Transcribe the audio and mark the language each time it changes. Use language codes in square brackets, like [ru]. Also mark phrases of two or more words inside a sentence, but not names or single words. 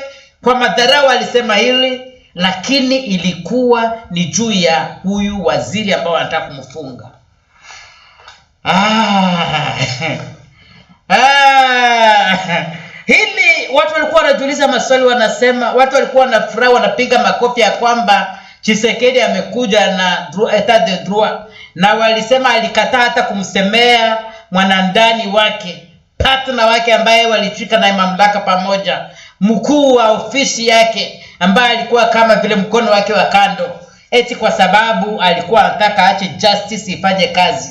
[sw] Kwa madharau alisema hili, lakini ilikuwa ni juu ya huyu waziri ambao wanataka kumfunga. Hili watu walikuwa wanajiuliza maswali, wanasema, watu walikuwa wanafurahi, wanapiga makofi ya kwamba Tshisekedi amekuja na [fr] etat de droit, [sw] na walisema alikataa hata kumsemea mwanandani wake, partner wake ambaye walichika na mamlaka pamoja, mkuu wa ofisi yake ambaye alikuwa kama vile mkono wake wa kando, eti kwa sababu alikuwa anataka aache justice ifanye kazi.